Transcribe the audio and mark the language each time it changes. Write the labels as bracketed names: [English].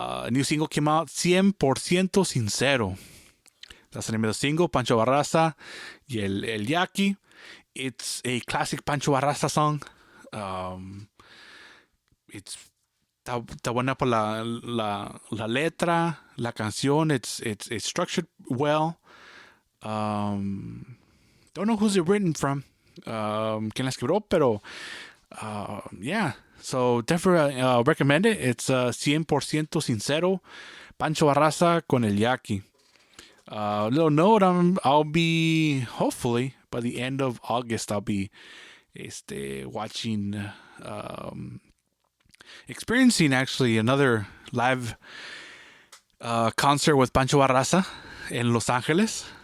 [English] New single came out, 100% Sincero. That's the name of the single, Pancho Barraza y El Yaqui. It's a classic Pancho Barraza song. [Spanish] Está buena por la letra, la canción. [English] It's structured well. Don't know who's it written from. [Spanish] Quién la escribió, pero yeah. [English] So definitely recommend it. It's 100% Sincero, Pancho Barraza con El Yaqui. Little note, I'll be, hopefully by the end of August, I'll be watching, experiencing actually another live concert with Pancho Barraza in Los Angeles.